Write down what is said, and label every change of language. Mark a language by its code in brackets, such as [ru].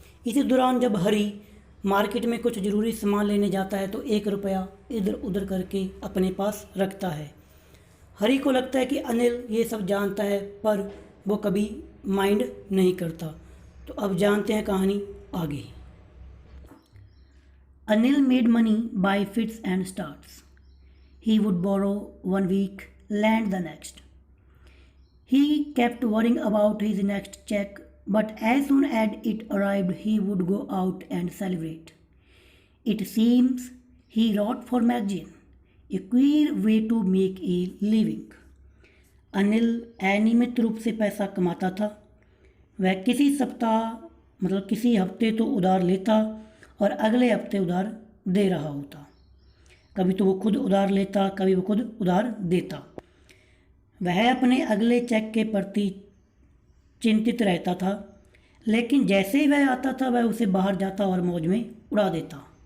[hi] इसी दौरान जब हरी मार्केट में कुछ ज़रूरी सामान लेने जाता है तो 1 रुपया इधर उधर करके अपने पास रखता है। हरी को लगता है कि अनिल ये सब जानता है, पर वो कभी माइंड नहीं करता। तो अब जानते हैं कहानी आगे। [en] Anil made money by fits and starts. He would borrow 1 week, lend the next. He kept worrying about his next check, but as soon as it arrived, he would go out and celebrate. It seems he wrote for magazine, a queer way to make a living. [hi] Anil अनियमित रूप से पैसा कमाता था। वह किसी सप्ताह किसी हफ्ते तो उधार लेता और अगले हफ्ते उधार दे रहा होता। कभी तो वो खुद उधार लेता, कभी वो खुद उधार देता। वह अपने अगले चेक के प्रति चिंतित रहता था, लेकिन जैसे ही वह आता था वह उसे बाहर जाता और मौज में उड़ा देता।